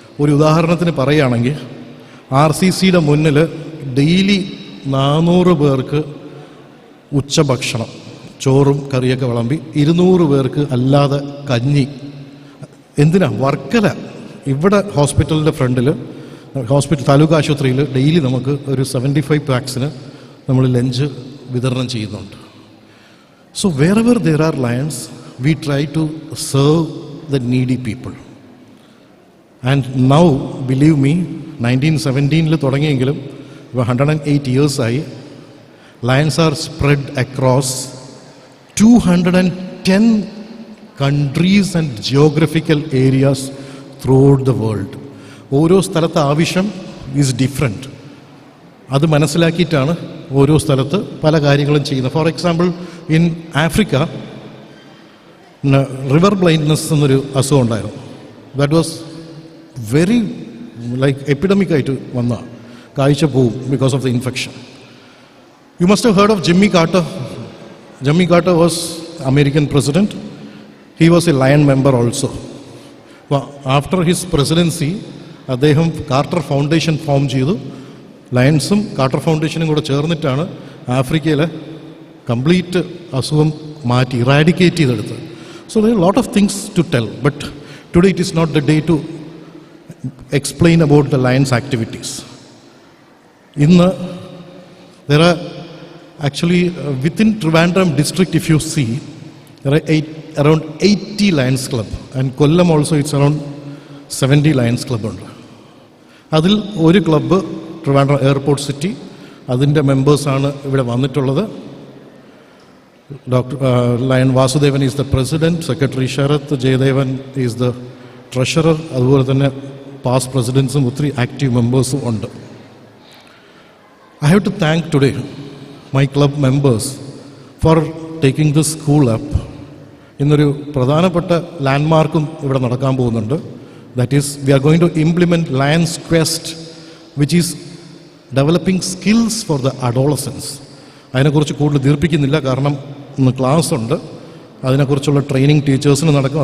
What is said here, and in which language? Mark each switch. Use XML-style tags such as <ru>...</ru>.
<ml>ഒരു ഉദാഹരണത്തിന് പറയുകയാണെങ്കിൽ RCCയുടെ മുന്നിൽ ഡെയിലി 400 പേർക്ക് ഉച്ചഭക്ഷണം, ചോറും കറിയൊക്കെ വിളമ്പി, 200 പേർക്ക് അല്ലാതെ കഞ്ഞി. എന്തിനാ? വർക്കല ഇവിടെ ഹോസ്പിറ്റലിൻ്റെ ഫ്രണ്ടിൽ, ഹോസ്പിറ്റൽ താലൂക്ക് ആശുപത്രിയിൽ ഡെയിലി നമുക്ക് ഒരു 75 പാക്സിന് നമ്മൾ ലഞ്ച് വിതരണം ചെയ്യുന്നുണ്ട്.</ml> <en>So wherever there are lions, we try to serve the needy people. And now, believe me, 1917</en> <ml>തുടങ്ങിയെങ്കിലും</ml> <en>108 years</en> <ml>ആയി.</ml> <en>Lions are spread across 210 countries and geographical areas throughout the world.</en> <ml>ഓരോ സ്ഥലത്തെ ആവശ്യം</ml> <en>Is different.</en> <ml>അത് മനസ്സിലാക്കിയിട്ടാണ് ഓരോ സ്ഥലത്ത് പല കാര്യങ്ങളും ചെയ്യുന്നത്.</ml> <en>for example, in Africa river blindness</en> <ml>എന്നൊരു അസുഖം ഉണ്ടായിരുന്നു.</ml> <en>that was very like എപ്പിഡമിക്കായിട്ട്</en> <ml>വന്ന കാഴ്ച പോവും</ml> <en>Because of the infection. You must have heard of Jimmy Carter. Jimmy Carter was American president. He was a lion member also. After his presidency</en> <ml>അദ്ദേഹം quarter foundation form ചെയ്തു. ലയൺസും quarter ഫൗണ്ടേഷനും കൂടെ ചേർന്നിട്ടാണ് ആഫ്രിക്കയിലെ complete അസുഖം മാറ്റി ഇറാഡിക്കേറ്റ് ചെയ്തെടുത്തത്.</ml> <en>So there are lot of things to tell, but today it is not the day to explain about the Lions activities.</en> <ml>ഇന്ന്</ml> <en>there are actually within Trivandrum district, if you see, there are around 80 Lions Club, and Kollam also it's around 70 Lions Club</en> <ml>ഉണ്ട്. അതിൽ ഒരു club Trivandrum airport city, അതിൻ്റെ മെമ്പേഴ്സാണ് ഇവിടെ വന്നിട്ടുള്ളത്.</ml> <en>doctor lion Vasudevan is the president, secretary Sharath Jayadevan is the treasurer,</en> <ml>അതുപോലെ തന്നെ past പ്രസിഡൻസും ഒത്തിരി active മെമ്പേഴ്സും ഉണ്ട്.</ml> <en>I have to thank today my club members for taking this school up.</en> <ml>ഇന്നൊരു പ്രധാനപ്പെട്ട ലാൻഡ്മാർക്കും ഇവിടെ നടക്കാൻ പോകുന്നുണ്ട്.</ml> <en>That is, we are going to implement Lions Quest, which is developing skills for the adolescents.</en> <ml>അതിനെക്കുറിച്ച് കൂടുതൽ ദീർഘിപ്പിക്കുന്നില്ല, കാരണം ഇന്ന് ക്ലാസ് ഉണ്ട്. അതിനെക്കുറിച്ചുള്ള ട്രെയിനിങ് ടീച്ചേഴ്സിന് നടക്കും.</ml>